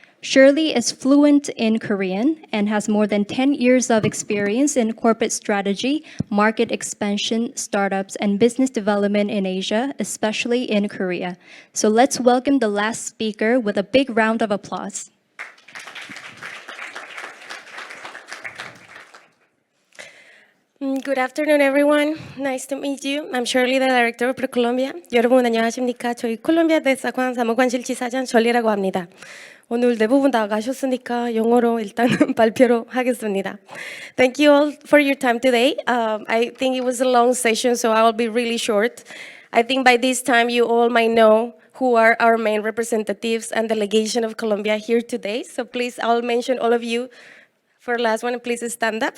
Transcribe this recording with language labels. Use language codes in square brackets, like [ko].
[en] Shirley is fluent in Korean and has more than 10 years of experience in corporate strategy, market expansion, startups, and business development in Asia, especially in Korea. So let's welcome the last speaker with a big round of applause. Good afternoon, everyone. Nice to meet you. I'm Shirley, the director of ProColombia. [ko] 여러분 안녕하십니까? 저희 콜롬비아 대사관 사무관실지사장 설리라고 합니다. 오늘 대부분 다 가셨으니까 영어로 일단 발표로 하겠습니다. [en] Thank you all for your time today. I think it was a long session, so I will be really short. I think by this time you all might know who are our main representatives and delegation of Colombia here today. So please, I'll mention all of you. For the last one, please stand up.